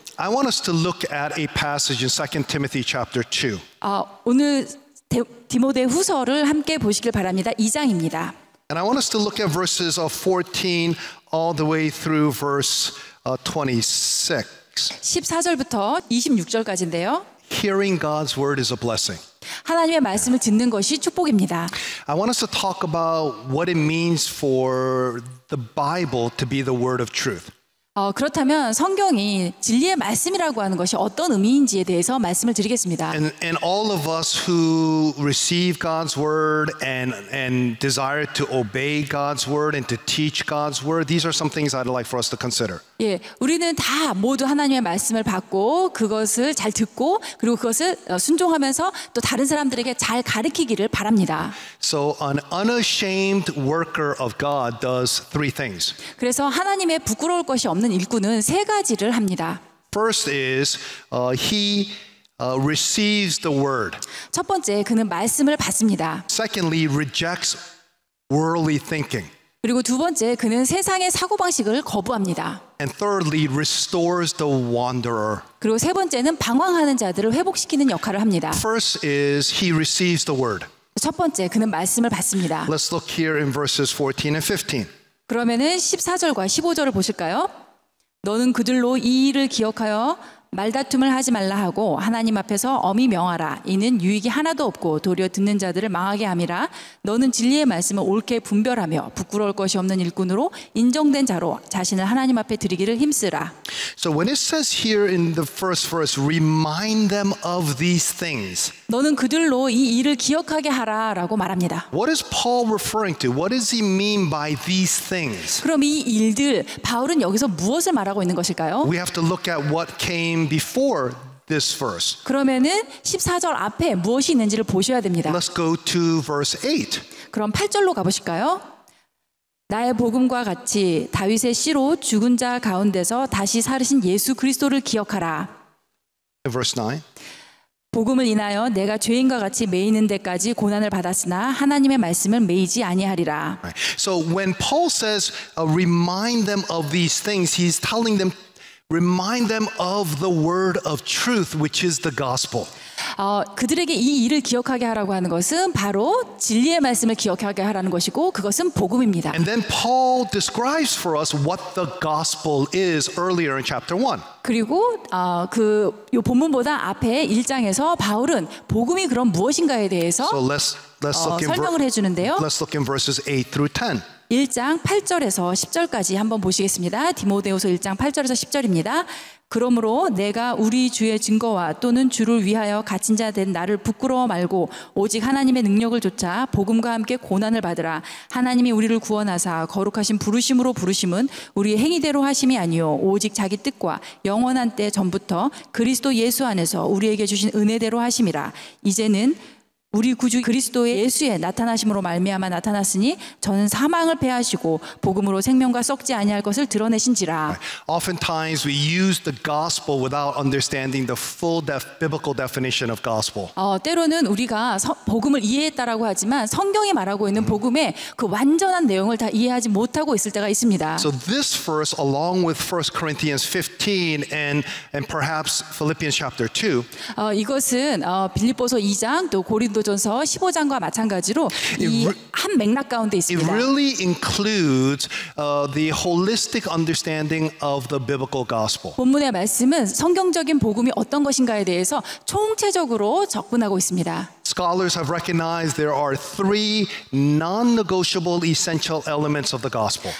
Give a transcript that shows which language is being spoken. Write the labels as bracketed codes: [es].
[en] I want us to look at a passage in 2 Timothy chapter 2. [ko] 오늘 디모데 후서를 함께 보시길 바랍니다. 2장입니다. [en] And I want us to look at verses 14 all the way through verse 26. [ko] 14절부터 26절까지인데요. [en] Hearing God's word is a blessing. [ko] 하나님의 말씀을 듣는 것이 축복입니다. [en] I want us to talk about what it means for the Bible to be the word of truth. [ko] 그렇다면 성경이 진리의 말씀이라고 하는 것이 어떤 의미인지에 대해서 말씀을 드리겠습니다. [en] And all of us who receive God's word and desire to obey God's word and to teach God's word, these are some things I'd like for us to consider. [ko] 예, 우리는 다 모두 하나님의 말씀을 받고 그것을 잘 듣고 그리고 그것을 순종하면서 또 다른 사람들에게 잘 가르치기를 바랍니다. [en] So an unashamed worker of God does three things. [ko] 그래서 하나님의 부끄러울 것이 없는 일꾼은 세 가지를 합니다. [en] First is he receives the word. [ko] 첫 번째, 그는 말씀을 받습니다. [en] Secondly, rejects worldly thinking. [ko] 그리고 두 번째, 그는 세상의 사고방식을 거부합니다. [en] And thirdly, restores the wanderer. [ko] 그리고 세 번째는 방황하는 자들을 회복시키는 역할을 합니다. [en] First is he receives the word. [ko] 첫 번째, 그는 말씀을 받습니다. [en] Let's look here in verses 14 and 15. [ko] 그러면은 14절과 15절을 보실까요? 너는 그들로 이 일을 기억하여 말다툼을 하지 말라 하고 하나님 앞에서 엄히 명하라. 이는 유익이 하나도 없고 도리어 듣는 자들을 망하게 함이라. 너는 진리의 말씀을 옳게 분별하며 부끄러울 것이 없는 일꾼으로 인정된 자로 자신을 하나님 앞에 드리기를 힘쓰라. [en] So when it says here in the first verse, remind them of these things. [ko] 너는 그들로 이 일을 기억하게 하라라고 말합니다. [en] What is Paul referring to? What does he mean by these things? [ko] 그럼 이 일들 바울은 여기서 무엇을 말하고 있는 것일까요? [en] We have to look at what came before this verse. [ko] 그러면은 14절 앞에 무엇이 있는지를 보셔야 됩니다. [en] Let's go to verse 8. [ko] 그럼 8절로 가보실까요? 나의 복음과 같이 다윗의 씨로 죽은 자 가운데서 다시 살으신 예수 그리스도를 기억하라. [en] Verse 9. [ko] 복음을 인하여 내가 죄인과 같이 매이는 데까지 고난을 받았으나 하나님의 말씀을 매이지 아니하리라. [en] So when Paul says remind them of these things, he's telling them remind them of the word of truth, which is the gospel. [ko] 그들에게 이 일을 기억하게 하라고 하는 것은 바로 진리의 말씀을 기억하게 하라는 것이고 그것은 복음입니다. [en] And then Paul describes for us what the gospel is earlier in chapter 1. [ko] 그리고 요 본문보다 앞에 1장에서 바울은 복음이 그럼 무엇인가에 대해서 [en] So let's look in [ko] 설명을 해주는데요. [en] let's look in verses 8 through 10. [ko] 1장 8절에서 10절까지 한번 보시겠습니다. 디모데후서 1장 8절에서 10절입니다. 그러므로 내가 우리 주의 증거와 또는 주를 위하여 갇힌 자 된 나를 부끄러워 말고 오직 하나님의 능력을 좇아 복음과 함께 고난을 받으라. 하나님이 우리를 구원하사 거룩하신 부르심으로 부르심은 우리의 행위대로 하심이 아니요 오직 자기 뜻과 영원한 때 전부터 그리스도 예수 안에서 우리에게 주신 은혜대로 하심이라. 이제는 우리 구주 그리스도의 예수의 나타나심으로 말미암아 나타났으니 저는 사망을 패하시고 복음으로 생명과 썩지 아니할 것을 드러내신지라. [en] Oftentimes we use the gospel without understanding the full biblical definition of gospel. [ko] 때로는 우리가 복음을 이해했다라고 하지만 성경이 말하고 있는 복음의 그 완전한 내용을 다 이해하지 못하고 있을 때가 있습니다. [en] So this verse, along with 1 Corinthians 15 and perhaps Philippians chapter 2, [ko] 이것은 빌립보서 2장 또 고린도전서 15장과 마찬가지로 이 한 맥락 가운데 [en] it [ko] 있습니다. [en] really includes the holistic understanding of the biblical gospel. [ko] 본문의 말씀은 성경적인 복음이 어떤 것인가에 대해서 총체적으로 접근하고 있습니다. [en] Scholars have recognized there are three non-negotiable essential elements of the gospel.